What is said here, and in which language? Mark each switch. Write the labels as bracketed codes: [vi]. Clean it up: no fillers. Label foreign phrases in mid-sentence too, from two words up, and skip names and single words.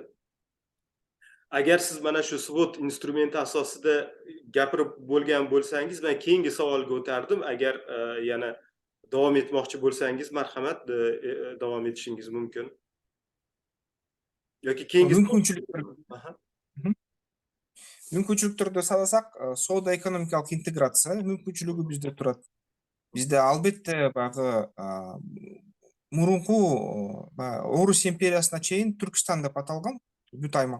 [uz] Agar siz mana shu SWOT instrumenti asosida gapirib bo'lgan bo'lsangiz, men keyingi savolga o'tardim. Agar yana davom etmoqchi bo'lsangiz, marhamat, davom etishingiz mumkin. Yoki keyingi [ky] мүмкүнчүлүктөр Aha. мүмкүнчүлүктөрдү санасак, соода экономикалык интеграция мүмкүнчүлүгү бизде турат. Бизде албетте баягы мурунку Орус империясына чейин Түркистан деп аталган бүт аймак.